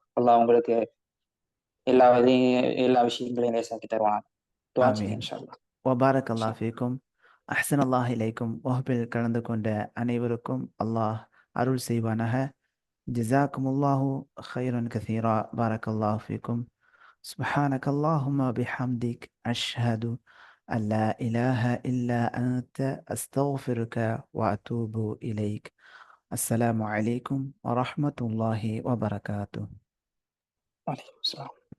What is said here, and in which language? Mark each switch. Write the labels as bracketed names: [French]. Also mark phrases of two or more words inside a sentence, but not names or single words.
[Tamil] அல்லாஹ் உங்களுக்கு எல்லா விஷயங்களையும் லேசாக்கி தருவாங்க. துஆ செய்யுங்க ஆமீன். [Arabic] إن شاء الله. وبارك الله فيكم. أحسن الله إليكم. [Tamil] வகுப்பில் கலந்து கொண்ட அனைவருக்கும் அல்லாஹ் அருள் செய்வானாக. [Arabic] جزاكم الله خيرا كثيرا. بارك الله فيكم. سبحانك اللهم بحمدك أشهد أن لا إله إلا أنت أستغفرك وأتوب إليك. السلام عليكم ورحمة الله وبركاته. وعليكم السلام.